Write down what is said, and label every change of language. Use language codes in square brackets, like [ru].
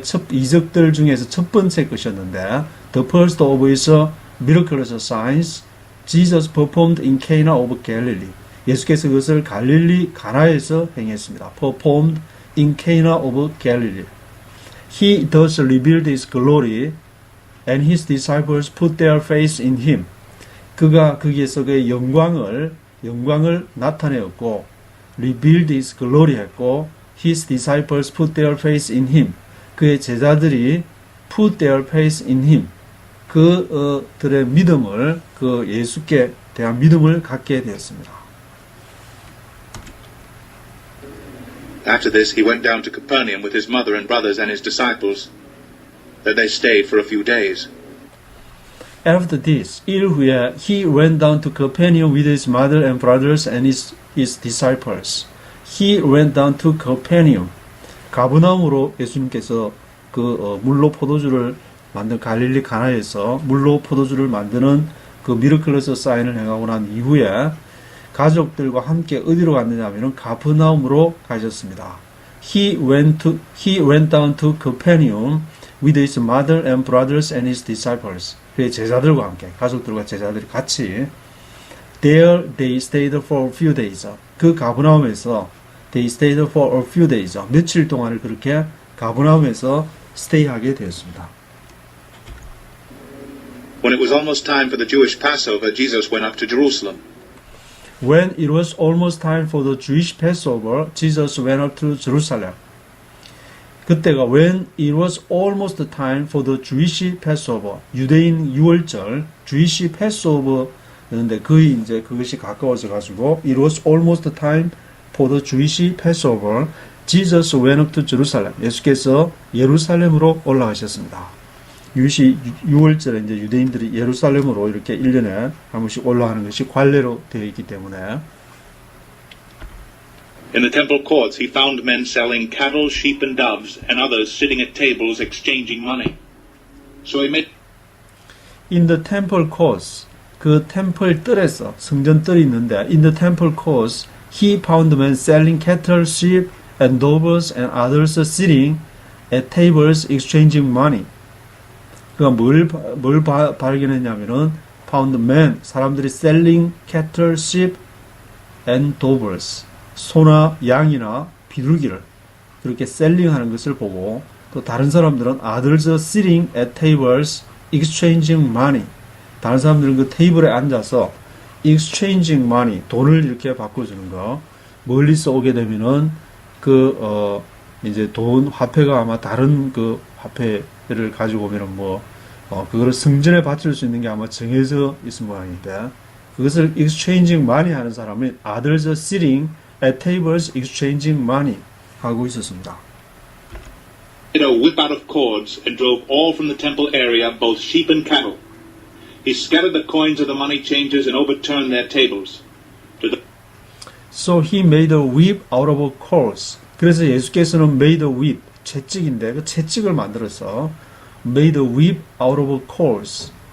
[ko] 이적들 중에서 첫 번째 것이었는데, [en] the first of his miraculous signs, Jesus performed in Cana of Galilee. [ko] 예수께서 그것을 갈릴리 가나에서 행했습니다. [en] Performed in Cana of Galilee. He thus revealed his glory, and his disciples put their faith in him. [ko] 그가 거기에서 그의 영광을 나타내었고, [en] revealed his glory [ko] 했고, [en] his disciples put their faith in him. [ko] 그의 제자들이 [en] put their faith in him. [ko] 그들의 믿음을 그 예수께 대한 믿음을 갖게 되었습니다. [en] After this, he went down to Capernaum with his mother and brothers and his disciples. that they stayed for a few days. After this, [ko] 일 후에 [en] he went down to Capernaum with his mother and brothers and his disciples. He went down to Capernaum. [ko] 가브나움으로 예수님께서 물로 포도주를 만든 갈릴리 가나에서 물로 포도주를 만드는 그 미러클러스 사인을 행하고 난 이후에 가족들과 함께 어디로 갔느냐 하면은 가브나움으로 가셨습니다. [en] He went down to Capernaum with his mother and brothers and his disciples. [ko] 그의 제자들과 함께, 가족들과 제자들이 같이 [en] There they stayed for a few days. [ko] 그 가브나움에서 [en] they stayed for a few days. [ko] 며칠 동안을 그렇게 가브나움에서 스테이하게 되었습니다. [en] When it was almost time for the Jewish Passover, Jesus went up to Jerusalem. When it was almost time for the Jewish Passover, Jesus went up to Jerusalem. [ko] 그때가 [en] when it was almost time for the Jewish Passover, [ko] 유대인 유월절, [en] Jewish Passover [ko] 였는데 거의 이제 그것이 가까워져 가지고 [en] it was almost time for the Jewish Passover, Jesus went up to Jerusalem. [ko] 예수께서 예루살렘으로 올라가셨습니다. 유월절에 이제 유대인들이 예루살렘으로 이렇게 1년에 한 번씩 올라가는 것이 관례로 되어 있기 때문에 [en] In the temple courts, he found men selling cattle, sheep, and doves, and others sitting at tables exchanging money. So he made In the temple courts, [ko] 그 템플 뜰에서 성전 뜰이 있는데 [en] in the temple courts, he found men selling cattle, sheep, and doves, and others sitting at tables exchanging money. [ko] 그러니까 뭘 발견했냐면은 [en] found men, [ko] 사람들이 [en] selling cattle, sheep, and doves, [ko] 소나 양이나 비둘기를 그렇게 셀링하는 것을 보고 또 다른 사람들은 [en] others sitting at tables exchanging money, [ko] 다른 사람들은 그 테이블에 앉아서 [en] exchanging money, [ko] 돈을 이렇게 바꿔주는 거. 멀리서 오게 되면은 이제 돈 화폐가 아마 다른 그 화폐를 가지고 오면은 그거를 성전에 바칠 수 있는 게 아마 정해져 있은 모양인데 그것을 [en] exchanging money [ko] 하는 사람은 [en] others sitting at tables exchanging money [ko] 하고 있었습니다. [en] a whip out of cords and drove all from the temple area, both sheep and cattle. He scattered the coins of the money changers and overturned their tables. So he made a whip out of cords. [ko] 그래서 예수께서는 [en] made a whip, [ko] 채찍인데 그 채찍을 만들어서 [en] made a whip out of cords.